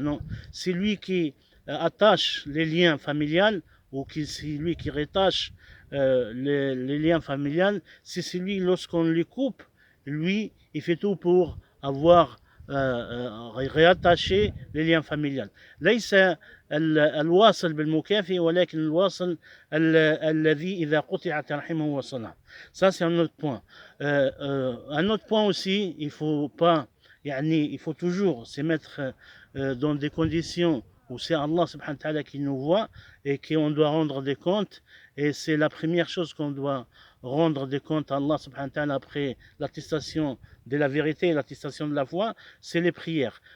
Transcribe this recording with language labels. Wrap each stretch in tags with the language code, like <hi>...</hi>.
<fr>Non, c'est lui qui attache les liens familiales ou c'est lui qui rétache les liens familiales, c'est celui, lorsqu'on les coupe, lui, il fait tout pour avoir réattaché les liens familiales.</fr> <ar>ليس الواصل بالمكافئ ولكن الواصل الذي إذا قطعت رحمه وصلها.</ar> <fr>Ça c'est un autre point. Un autre point aussi, il faut toujours se mettre dans des conditions où c'est Allah subhanahu wa ta'ala qui nous voit et qu'on doit rendre des comptes. Et c'est la première chose qu'on doit rendre des comptes à Allah subhanahu wa ta'ala après l'attestation de la vérité et l'attestation de la foi, c'est les prières.</fr>